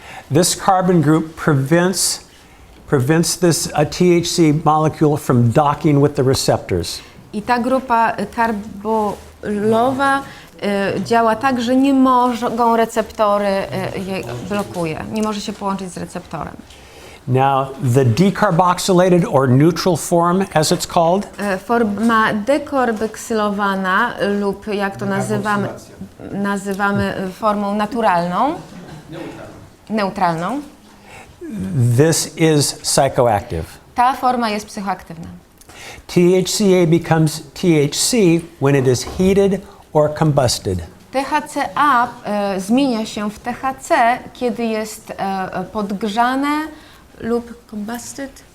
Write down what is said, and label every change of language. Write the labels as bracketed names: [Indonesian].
[English] This carbon group prevents this THC molecule from docking with the receptors. [Polish] I ta grupa karbolowa działa tak, że nie mogą receptory je blokuje, nie może się połączyć z receptorem. [English] Now, the decarboxylated or neutral form, as it's called, [Polish] Forma dekarboksylowana lub jak to nazywamy formą naturalną, neutralną. [English] this is psychoactive. [Polish] Ta forma jest psychoaktywna. [English] THCA becomes THC when it is heated or combusted. [Polish] THCA zmienia się w THC, kiedy jest podgrzane lub combusted,